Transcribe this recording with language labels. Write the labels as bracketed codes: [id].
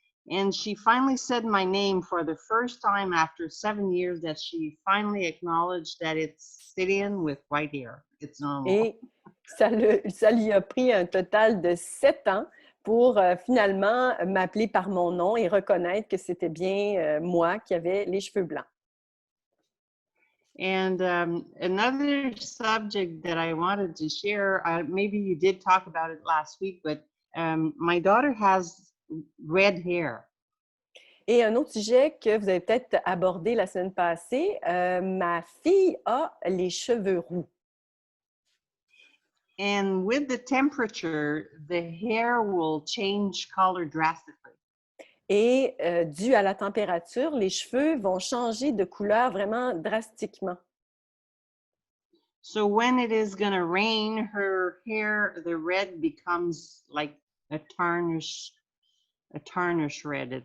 [en] And she finally said my name for the first time after 7 years, that she finally acknowledged that it's Céline with white hair. It's normal. [fr] Et ça lui a pris un total de 7 ans pour finalement m'appeler par mon nom et reconnaître que c'était bien moi qui avais les cheveux blancs. [en] And another subject that I wanted to share, maybe you did talk about it last week, but my daughter has red hair. [fr] Et un autre sujet que vous avez peut-être abordé la semaine passée, ma fille a les cheveux roux. [en] And with the temperature, the hair will change color drastically. [fr] Et dû à la température, les cheveux vont changer de couleur vraiment drastiquement. [en] So when it is going to rain, her hair, the red becomes like a tarnish red.